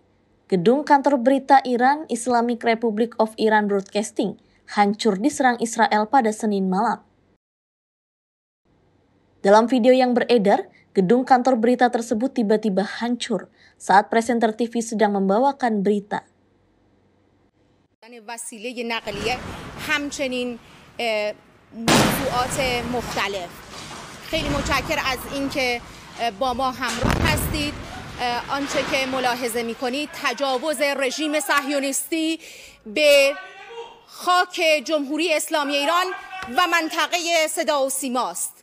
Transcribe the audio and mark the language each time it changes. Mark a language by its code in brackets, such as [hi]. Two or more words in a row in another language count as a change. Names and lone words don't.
[id] Gedung kantor berita Iran Islamic Republic of Iran Broadcasting hancur diserang Israel pada Senin malam. Dalam video yang beredar, gedung kantor berita tersebut tiba-tiba hancur saat presenter TV sedang membawakan berita. [fa] وسیله نقلیه همچنین موضوعات مختلف. خیلی متشکرم از اینکه با ما همراه هستید. آنچه که ملاحظه می‌کنید تجاوز رژیم صهیونیستی به خاک جمهوری اسلامی ایران و منطقه صدا و سیما است.